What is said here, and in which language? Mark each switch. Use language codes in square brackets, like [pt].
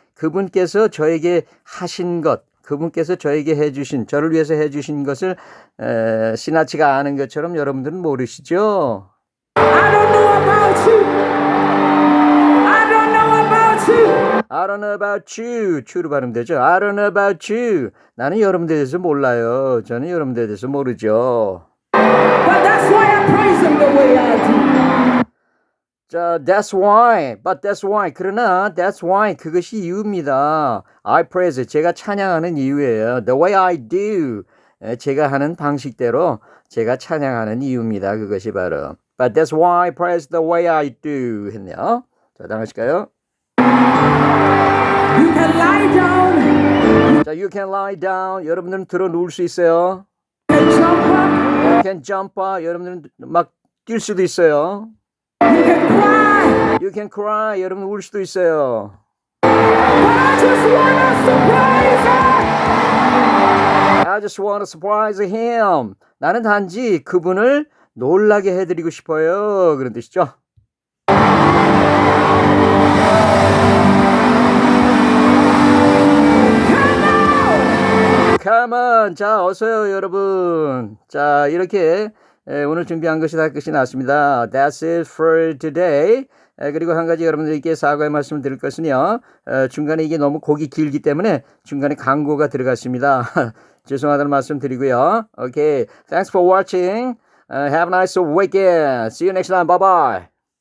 [ko] 그분께서 저에게 하신 것. 그분께서 저에게 해주신, 저를 위해서 해주신 것을 시나치가 아는 것처럼 여러분들은 모르시죠? [en] I don't know about you. I don't know about you. I don't know about you. [ko] 추로 발음되죠? [en] I don't know about you. [ko] 나는 여러분들에 대해서 몰라요. 저는 여러분들에 대해서 모르죠. [en] But that's why I praise him the way I do. 자, that's why. But that's why. [ko] 그러나 [en] that's why. [ko] 그것이 이유입니다. [en] I praise. [ko] 제가 찬양하는 이유예요. [en] The way I do. [ko] 제가 하는 방식대로 제가 찬양하는 이유입니다. 그것이 바로. [en] But that's why I praise the way I do. [ko] 했네요. 자, 당하실까요? [en] You can lie down. 자, you can lie down. [ko] 여러분들은 들어 누울 수 있어요. [en] You can jump up. You can jump up. [ko] 여러분들은 막 뛸 수도 있어요. [en] You can cry. You can cry. [ko] 여러분 울 수도 있어요. [en] But I just want to surprise her. I just want to surprise him. [ko] 나는 단지 그분을 놀라게 해드리고 싶어요. 그런 뜻이죠. [en] Come on. [ko] 자, 어서요, 여러분. 자, 이렇게 오늘 준비한 것이 다 끝이 났습니다. [en] That's it for today. [ko] 그리고 한 가지 여러분들께 사과의 말씀을 드릴 것은요. 중간에 이게 너무 곡이 길기 때문에 중간에 광고가 들어갔습니다. 죄송하다는 말씀 드리고요. [en] Okay. Thanks for watching. Have a nice weekend. See you next time. Bye bye.